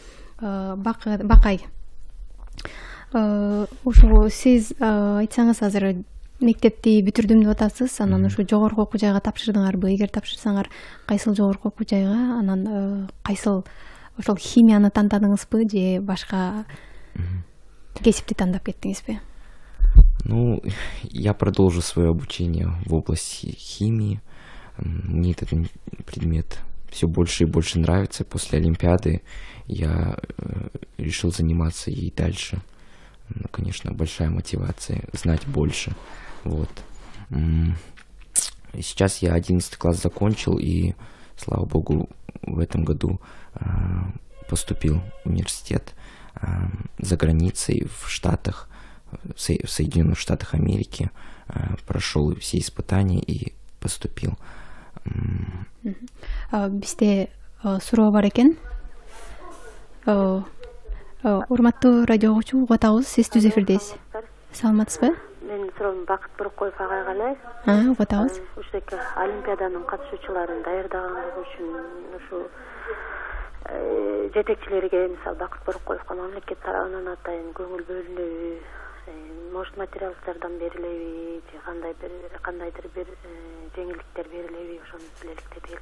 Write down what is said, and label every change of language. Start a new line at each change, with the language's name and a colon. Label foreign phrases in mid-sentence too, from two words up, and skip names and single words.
Kyrgyz: Бакай, ошо сиз айтсаңыз, азыр мектепти бүтүрдүм деп атасыз, анан ушу жогорку окуу жайга тапшырдыңарбы? Эгер тапшырсаңар, кайсыл жогорку окуу жайга, анан кайсыл ошол химияны тандадыңызбы же башка кесипти тандап кеттиңизби?
Russian: Ну, я продолжу свое обучение в области химии. Мне этот предмет все больше и больше нравится. После Олимпиады я решил заниматься ей дальше. Ну, конечно, большая мотивация знать больше. Вот. Сейчас я 11 класс закончил, и, слава богу, в этом году поступил в университет за границей, в Штатах, в Соединенных Штатах Америки. Прошел все испытания и поступил.
Kyrgyz: Бизде суроо бар экен. Урматтуу радио угуучу, угуп атабыз, сиз түз эфирдесиз. Саламатсызбы? Мен суроом Бакыт Боркоев агайга эле. Угуп атабыз. Ушеке олимпиаданын катышуучуларын даярдаганлыгы үчүн ушу жетекчилерге, мисалы Бакыт Боркоевго мамлекет тарабынан атайын көңүл бөлүнөбү, может материалдардан берилеби же кандайдыр бир жеңилдиктер берилеби, ошону билеликтеп элек.